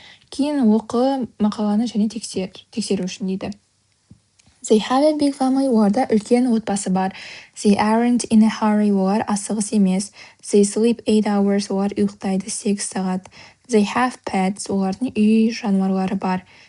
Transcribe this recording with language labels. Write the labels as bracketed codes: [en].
[kk] Кейін оқы мақаланы және тексеру үшін дейді. [en] They have a big family, [kk] оларда үлкен отбасы бар. [en] They aren't in a hurry, [kk] олар асығыс емес. [en] They sleep 8 hours, [kk] олар ұйықтайды 8 сағат. [en] They have pets, [kk] олардың үй жануарлары бар.